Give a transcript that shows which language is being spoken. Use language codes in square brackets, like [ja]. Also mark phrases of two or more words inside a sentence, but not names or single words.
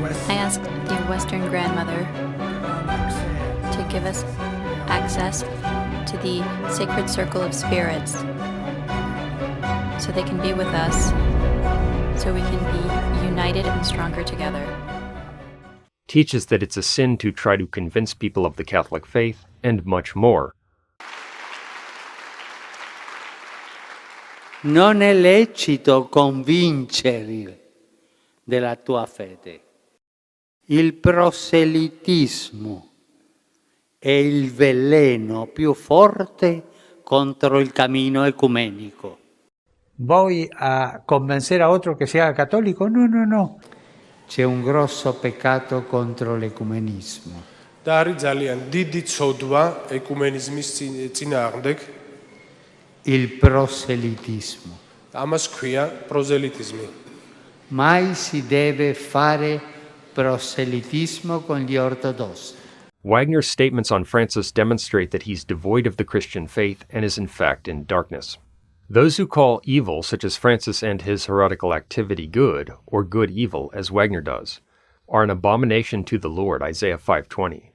[en] Western grandmother to give us access to the sacred circle of spirits so they can be with us, so we can be united and stronger together. Teaches that it's a sin to try to convince people of the Catholic faith, and much more. [it] Non è lecito convincere della tua fede. Il proselitismo è il veleno più forte contro il cammino ecumenico. [es] ¿Voy a convencer a otro que sea católico? No, no, no. [it] C'è un grosso peccato contro l'ecumenismo. [ka] და არის ძალიან დიდი ცოდვა ეკუმენიზმის წინააღმდეგ. [it] Il proselitismo. [ka] ამას ქვია პროზელიტიზმი. [it] Mai si deve fare proselitismo con gli ortodossi. [en] Wagner's statements on Francis demonstrate that he's devoid of the Christian faith and is in fact in darkness. Those who call evil, such as Francis and his heretical activity, good, or good evil, as Wagner does, are an abomination to the Lord, Isaiah 5:20.